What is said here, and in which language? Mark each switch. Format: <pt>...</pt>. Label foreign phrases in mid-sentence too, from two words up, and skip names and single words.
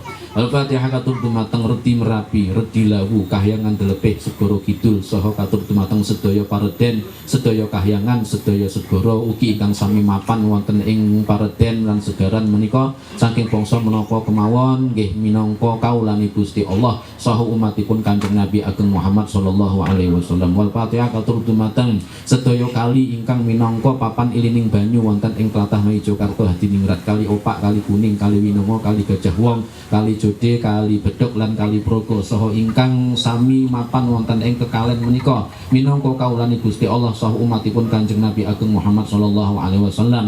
<jv>Al-Fatihah katur dumateng Redi Merapi, Redi Lawu, Kahyangan Delepih, Segoro Kidul, saha katur dumateng sedaya pareden, sedaya kahyangan, sedaya segoro ugi ingkang sami mapan wonten ing pareden lan segaran menika saking bangsa menapa kemawon nggih minangka kaulani Gusti Allah saha umatipun Kanjeng Nabi Ageng Muhammad</jv> <ar>sallallahu alaihi wasallam.</ar> <jv>Wal Fatihah katur dumateng sedaya kali ingkang minangka papan ilining banyu wonten ing tlatah Ngayogyakarta Hadiningrat, Kali Opak, Kali Kuning, Kali Winongo, Kali Gajah Wong, Kali Jode, Kali Bedok lan Kali Progo, saha ingkang sami mapan wonten ing kekalen menika minangka kaulani Gusti Allah saha umatipun Kanjeng Nabi Ageng Muhammad</jv> <ar>sallallahu alaihi wasallam.</ar>